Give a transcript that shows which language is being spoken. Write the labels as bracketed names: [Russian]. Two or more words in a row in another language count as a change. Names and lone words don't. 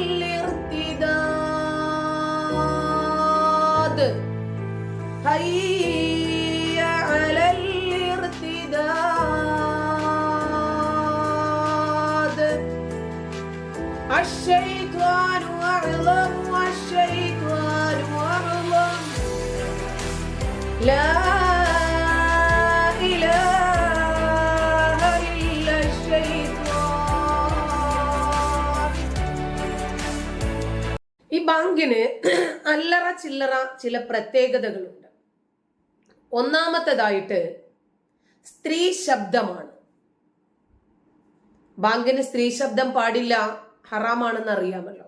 [Arabic] الارتداد هيا على الارتداد الشيطان أعلم والشيطان أعلم لا إله إلا الشيطان. [Malayalam] ഈ ബാങ്കിന് അല്ലറ ചില്ലറ ചില പ്രത്യേകതകളുണ്ട്. ഒന്നാമത്തേതായിട്ട് സ്ത്രീ ശബ്ദമാണ്. ബാങ്കിന് സ്ത്രീ ശബ്ദം പാടില്ല, ഹറാമാണെന്ന് അറിയാമല്ലോ.